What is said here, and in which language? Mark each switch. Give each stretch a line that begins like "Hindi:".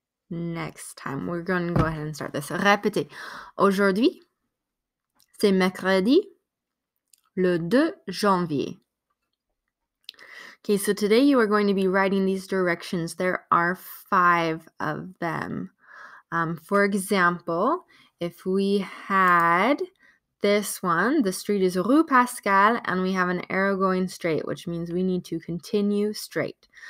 English: next time. We're going to go ahead and start this.
French: Répétez. Aujourd'hui, c'est mercredi, le 2 janvier.
English: Okay, so today you are going to be writing these directions. There are 5 of them. For example, if we had this one, the street is Rue Pascal, and we have an arrow going straight, which means we need to continue straight.